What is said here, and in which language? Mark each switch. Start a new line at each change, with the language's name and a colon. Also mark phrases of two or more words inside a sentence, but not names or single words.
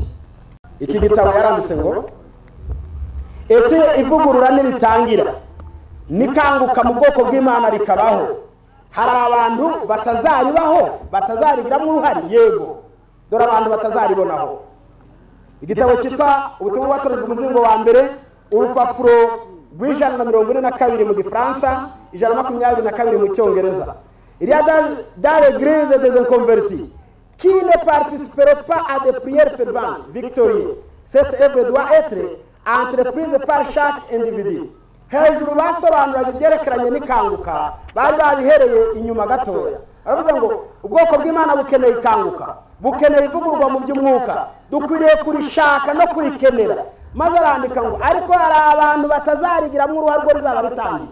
Kinyarwanda: Iki gitabo yaranditse ngo ese ivugurura niritangira nikanguka mu bwoko bw'Imana rikabaho, hari abantu batazaribaho, batazarigiramo uruhari? Yego, dore abantu batazaribonaho. Igitabo cyitwa Ubutumwa Bwatoranijwe umuzingo wa mbere, urupapuro rw'142 mu Gifaransa, 122 mu Cyongereza.
French: Il y a dans l'église des inconvertis qui ne participeront pas à des prières ferventes, victorieuses. Cette œuvre doit être entreprise par chaque individu.
Kinyarwanda: Hejuru basobanuraga ibyerekeranye n'ikanguka, bari babihereye inyuma gatoya. Aravuze ngo ubwoko bw'Imana bukeneye ikanguka, bukeneye ivugururwa mu by'umwuka, dukwiriye kurishaka no kurikenera. Maze arandika ngo ariko hari abantu batazarigiramo uruhare rwo rizaba ritangiye.